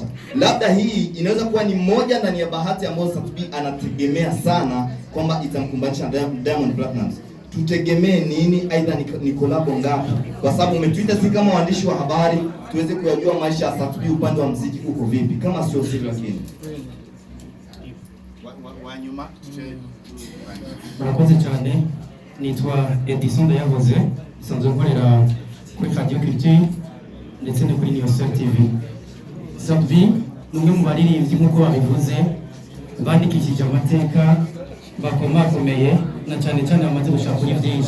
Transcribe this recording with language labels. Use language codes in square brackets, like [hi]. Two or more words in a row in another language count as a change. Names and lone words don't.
[sw] Labda hii inaweza kuwa ni moja ndani ya bahati ambayo Satbi anategemea sana kwamba itamkumbanisha Diamond Platnumz. Tutegemee nini, aidha ni collab ngapi? Kwa sababu umetuita si kama waandishi wa habari tuweze kujua maisha ya Satbi upande wa muziki uko vipi, kama sio siri lakini [rn] murakoze cyane. Nitwa Edison Ndayahoze, isanzwe nkorera kuri Radio Culture ndetse no kuri Newstar TV. Satbi numwe mu baririmbyi nk'uko babivuze bandikishije amateka bakomakomeye na cyane cyane amaze gushaka kuri byinshi.